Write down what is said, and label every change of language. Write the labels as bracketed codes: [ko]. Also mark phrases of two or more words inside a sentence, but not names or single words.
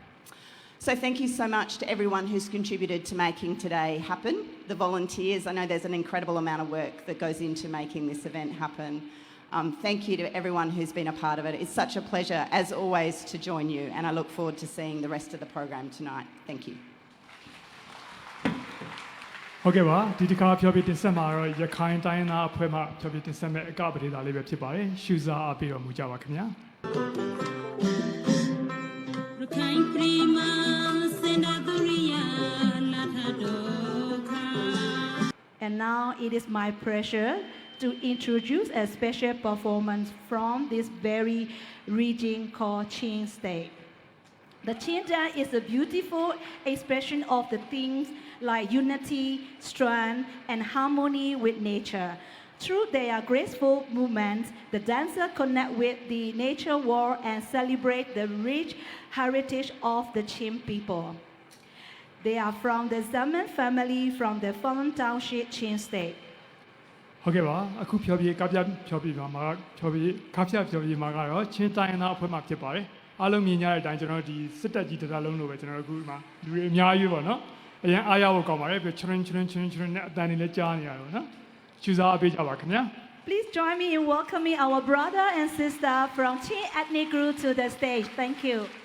[en] So thank you so much to everyone who's contributed to making today happen. The volunteers, I know there's an incredible amount of work that goes into making this event happen. Thank you to everyone who's been a part of it. It's such a pleasure, as always, to join you, and I look forward to seeing the rest of the program tonight. Thank you. [my] ဟုတ်ကဲ့ပါဒီတစ်ခါဖြောပြတင်ဆက်မှာတော့ရခိုင်တိုင်းသားအဖွဲ့မှဖြောပြတင်ဆက်မဲ့အကပဒေသာလေးပဲဖြစ်ပါတယ်ရှုစားအားပေးတော်မူကြပါခင်ဗျာ [en] And now it is my pleasure to introduce a special performance from this very region called Chin State. The Chin dance is a beautiful expression of the things like unity, strength, and harmony with nature. Through their graceful movements, the dancers connect with the nature world and celebrate the rich heritage of the Chin people. They are from the Zanniat family from the Fon Township, Chin State. [my] ဟုတ်ကဲ့ပါအခုဖြောပြကပြဖြောပြပါမှာဖြောပြကပြဖြောပြမှာကတော့ချင်းတိုင်းသားအဖွဲ့မှဖြစ်ပါတယ်အားလုံးမြင်ကြတဲ့အတိုင်းကျွန်တော်ဒီစစ်တပ်ကြီးတစ်သားလုံးလိုပဲကျွန်တော်အခုဒီမှာလူတွေအများကြီးပေါ့နော်အရင်အားရဖို့ကောင်းပါတယ်ပြီးချွန်းချွန်းချွန်းချွန်းနဲ့အတန်တွေလည်းကြားနေရတယ်ပေါ့နော်ရှုစားအားပေးကြပါခင်ဗျာ [en] Please join me in welcoming our brother and sister from Chin ethnic group to the stage. Thank you.